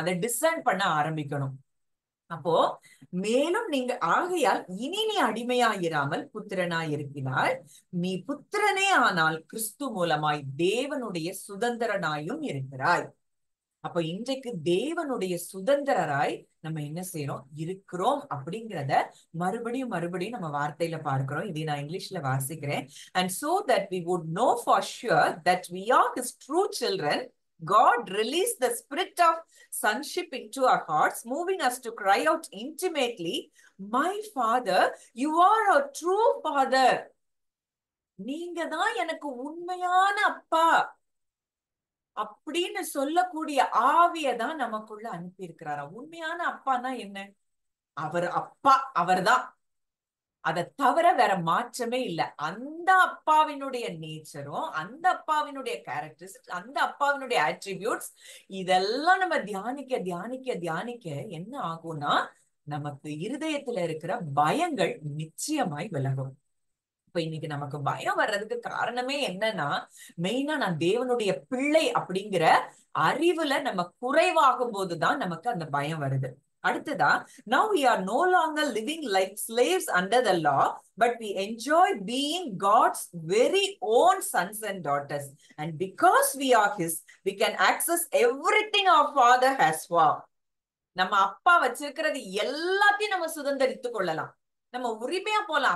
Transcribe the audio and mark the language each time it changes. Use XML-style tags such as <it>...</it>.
<ta>அதை டிசைன் பண்ண ஆரம்பிக்கணும். அப்போ மேலும் நீங்க ஆகையால் இனி நீ அடிமையாயிராமல் புத்திரனாய் இருக்கிறாய், நீ புத்திரனே ஆனால் கிறிஸ்து மூலமாய் தேவனுடைய சுதந்திரனாயும் இருக்கிறாய். அப்ப இன்றைக்கு தேவனுடைய சுதந்திரராய் நம்ம என்ன செய்யறோம் இருக்கிறோம் அப்படிங்கிறத மறுபடியும் மறுபடியும் நம்ம வார்த்தையில பார்க்கிறோம். இதை நான் இங்கிலீஷ்ல வாசிக்கிறேன்.</ta> <en>And so that we would know for sure that we are his true children, God released the spirit of sonship into our hearts, moving us to cry out intimately, my father, you are our true father.</en> <ta>நீங்க தான் எனக்கு உண்மையான அப்பா அப்படின்னு சொல்லக்கூடிய ஆவியதான் நமக்குள்ள அனுப்பி இருக்கிறாரா. உண்மையான அப்பான்னா என்ன? அவர் அப்பா, அவர்தான், அதை தவிர வேற மாற்றமே இல்லை. அந்த அப்பாவினுடைய நேச்சரும், அந்த அப்பாவினுடைய கேரக்டரிஸ்டிக்ஸ், அந்த அப்பாவினுடைய அட்ரிபியூட்ஸ், இதெல்லாம் நம்ம தியானிக்க தியானிக்க தியானிக்க என்ன ஆகும்னா, நமக்கு இருதயத்துல இருக்கிற பயங்கள் நிச்சயமாய் விலகும். இப்ப இன்னைக்கு நமக்கு பயம் வர்றதுக்கு காரணமே என்னன்னா, மெயினா நான் தேவனுடைய பிள்ளை அப்படிங்கிற அறிவுல நம்ம குறைவாகும் போதுதான் நமக்கு அந்த பயம் வருது. அடுத்ததா,</ta> <en>now we are no longer living like slaves under the law, but we enjoy being God's very own sons and daughters, and because we are his, we can access everything our father has for.</en> <ta>நம்ம அப்பா வச்சிருக்கிறது எல்லாத்தையும் நம்ம சுதந்திரித்துக் கொள்ளலாம், நம்ம உரிமையா போலாம்.</ta>